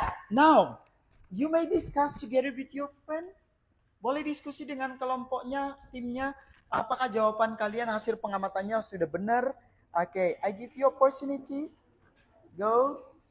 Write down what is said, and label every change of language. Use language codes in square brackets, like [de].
[en] Now, you may discuss together with your friend. [id] Boleh diskusi dengan kelompoknya, timnya. Apakah jawaban kalian hasil pengamatannya sudah benar? [en] Okay, I give you opportunity. Go.